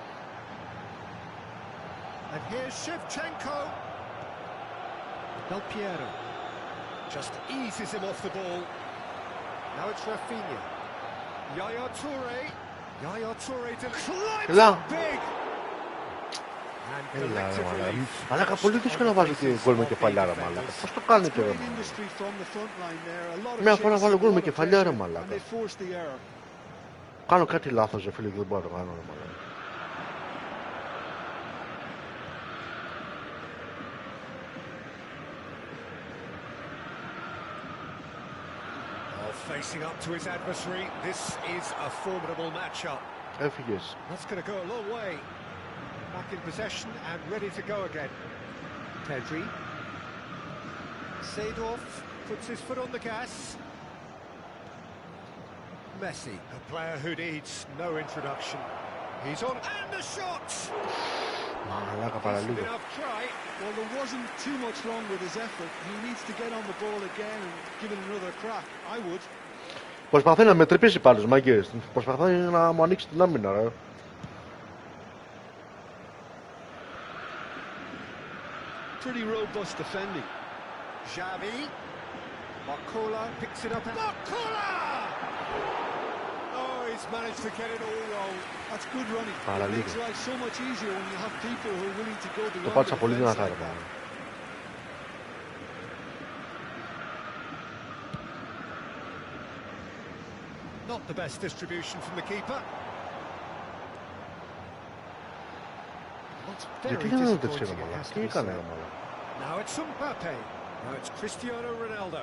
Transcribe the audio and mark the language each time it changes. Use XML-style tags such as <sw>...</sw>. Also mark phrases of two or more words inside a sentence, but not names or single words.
<en>And here's Shevchenko. Del Piero just eases him off the ball. Now it's Rafinha. Yaya Toure. Yaya Toure to climb big. And collectively.</en> <el>Μαλάκα, πολύ δύσκολο να βάζω γκολ με κεφαλιά ρε μαλάκα. Πώς το κάνετε ρε μαλάκα. Μια φορά βάλω γκολ με κεφαλιά ρε μαλάκα. Κάνω κάτι λάθος ρε φίλε και δεν μπορώ να το κάνω ρε μαλάκα.</el> <en>Facing up to his adversary, this is a formidable matchup.</en> <el>Έφυγες.</el> <en>That's going to go a long way. Back in possession and ready to go again. Pedri. Seedorf puts his foot on the gas. Messi, a player who needs no introduction. He's on, and the shot!</en> <el>Μαλάκα παραλίγο.</el> <en>Enough try. Well, there wasn't too much wrong with his effort. He needs to get on the ball again and give it another crack. I would.</en> <el>Προσπαθεί να με τρυπήσει πάντως, μάγκες. Προσπαθεί να μου ανοίξει την άμυνα, ρε.</el> <en>Pretty robust defending. Xavi. Barcola picks it up. Barcola! Oh, he's managed to get it all wrong. That's good running. It makes life so much easier when you have people who are willing to go beyond</en> <el>Το πάτησα πολύ</el> <en>the</en> <el>δυνατά,</el> <en>defense</en> <el>ρε.</el> <en>like that. Not the best distribution from the keeper. It's very disappointing, it has to be said. Now it's Mbappe. Now it's Cristiano Ronaldo.</en>